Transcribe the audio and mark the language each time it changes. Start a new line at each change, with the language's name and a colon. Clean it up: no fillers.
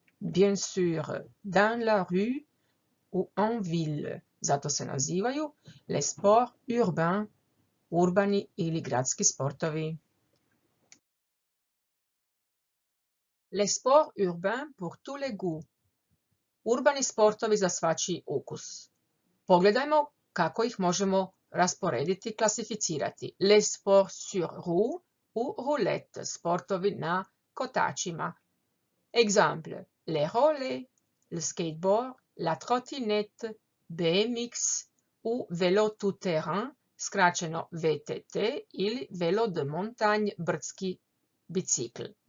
French: Bien sûr, dans la rue ou en ville.
Croatian: Zato se nazivaju
French: les sports urbains,
Croatian: urbani ili gradski sportovi.
French: Les sports urbains pour tous les goûts.
Croatian: Urbani sportovi za svačiji ukus. Pogledajmo kako ih možemo rasporediti i klasificirati.
French: Les sports sur roue ou roulette,
Croatian: sportovi na kotačima.
French: Exemple, les relais, le skateboard, la trottinette, BMX u vélo tout-terrain,
Croatian: skraćeno
French: VTT
Croatian: ili
French: vélo de montagne,
Croatian: brdski bicikl.